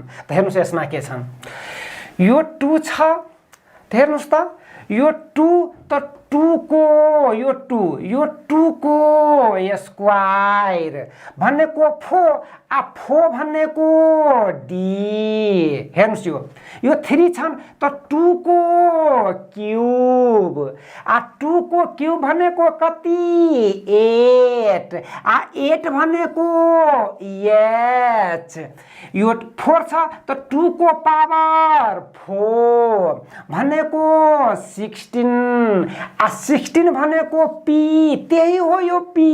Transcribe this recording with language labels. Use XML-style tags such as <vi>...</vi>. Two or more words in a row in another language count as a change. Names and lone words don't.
<ne>त हेर्नुस् यसमा के छन् यो 2 छ हेर्नुस् त यो 2 त 2 को यो 2 को स्क्वायर भनेको 4 आ 4 भनेको डी। हेर्नुस् यो 3 छन् त 2 को क्यूब आ 2 को क्यूब भनेको कति 8 आ 8 भनेको एच। यो 4 छ त 2 को पावर 4 भनेको 16 आ 16 भनेको पी त्यही हो यो पी।</ne>